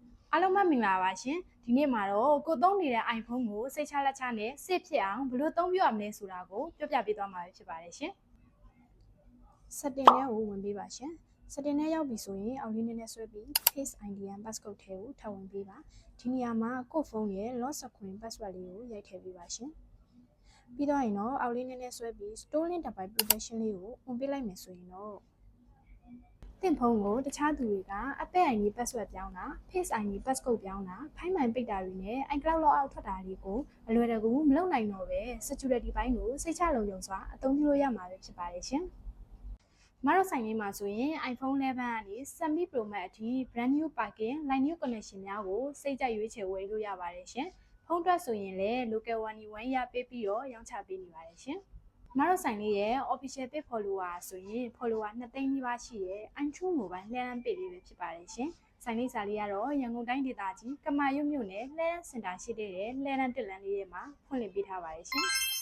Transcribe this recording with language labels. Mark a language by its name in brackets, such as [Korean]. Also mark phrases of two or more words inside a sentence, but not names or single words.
[Burmese] အားလုံးပဲမင်္ဂလာပါရှင်ဒီနေ့မှာတော့ကိုသုံးနေတဲ့ iPhone ကိုစိတ်ချလက်ချနဲ့ safe ဖြစ်အောင်ဘယ်လိုသုံးပြရမလဲဆိုတာကိုပြောပြပေးသွားမှာဖြစ်ပါတယ်ရှင် setting ထဲကိုဝင်ပေးပါရှင် setting ထဲရောက်ပြီဆိုရင်အောက်လေးနည်းနည်းဆွဲပြီး [English] Face ID and passcode [Burmese] ထဲ ကိုထပ်ဝင်ပေးပါဒီနေရာမှာကိုယ့်ဖုန်းရဲ့ [English] lock screen password [Burmese] လေးကိုရိုက်ထည့်ပေးပါရှင်ပြီးတော့ရင်တော့အောက်လေးနည်းနည်းဆွဲပြီး [English] stolen device protection [Burmese] လေးကို on ပေးလိုက်မယ်ဆိုရင်တော့သင်ဖု န်းကိုတခြားသူတွေက [English] Apple ID password [Burmese] ပြောင်းတာ [English] Face ID passcode [Burmese] ပြောင်းတာဖိုင်းမှန်ပိတ်တာတွေနဲ့ [English] iCloud logout [Burmese] ထွက်တာတွေကိုအလွယ်တကူမလုပ်နိုင် တော့ပဲ security ဘိုင်းကိုစိတ်ချလုံခြုံစွာအသုံးပြုလို့ရမှာဖြစ်ပါတယ်ရှင်။မတော်ဆိုင်လေးမှာဆိုရင် iPhone 11 ကနေ Semi Pro Max အထိ [English] brand new package line new connection [Burmese] များကိုစိတ်ကြိုက်ရွေးချယ်ဝယ်လို့ရပါတယ်ရှင်။ဖုန်းအတွက်ဆိုရင်လည်း [English] local one [Burmese] ရပေးပြီးတော့ရောင်းချပေးနေပါတယ်ရှင်။မတော်ဆိုင်လေးရဲ့ [English] official page follower [Burmese] ဆိုရင် follower 2 သိန်းနီးပါးရှိရဲ့ iTunes Mobile လှည့်လန်း page လေးပဲဖြစ်ပါတယ်ရှင်။ဆိုင်လေးစာလေးကတော့ရန်ကုန်တိုင်းဒေသကြီးကမာရွတ်မြို့နယ်လှည့်လန်းစင်တာရှိတဲ့လှည့်လန်းတက်လန်းလေးထဲမှာဖွင့်လှစ်ပေးထားပါတယ်ရှင်။